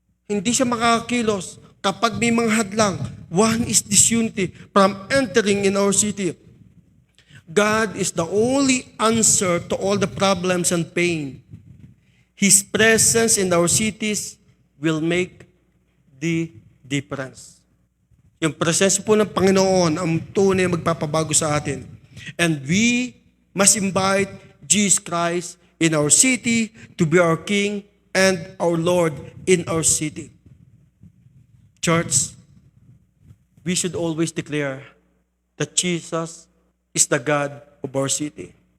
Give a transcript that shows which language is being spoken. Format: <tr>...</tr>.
<tl>Hindi siya makakakilos kapag may mga hadlang.</tl> <en>One is disunity from entering in our city. God is the only answer to all the problems and pain. His presence in our cities will make the difference.</en> <tl>Yung presensya po ng Panginoon ang tunay magpapabago sa atin.</tl> <en>And we must invite Jesus Christ in our city to be our King and our Lord in our city. Church, we should always declare that Jesus is the God of our city.</en>